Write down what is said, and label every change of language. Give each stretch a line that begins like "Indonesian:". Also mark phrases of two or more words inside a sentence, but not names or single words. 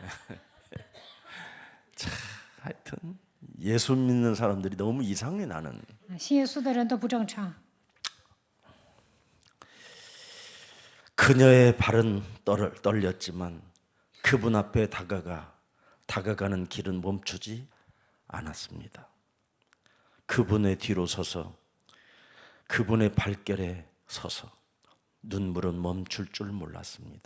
Korean: 하여튼 예수 믿는 사람들이 너무 이상해 나는.
Chinese: 信耶稣的人都不正常。
Korean: 그녀의 발은 떨렸지만 그분 앞에 다가가는 길은 멈추지 않았습니다. 그분의 뒤로 서서 그분의 발결에 서서 눈물은 멈출 줄 몰랐습니다.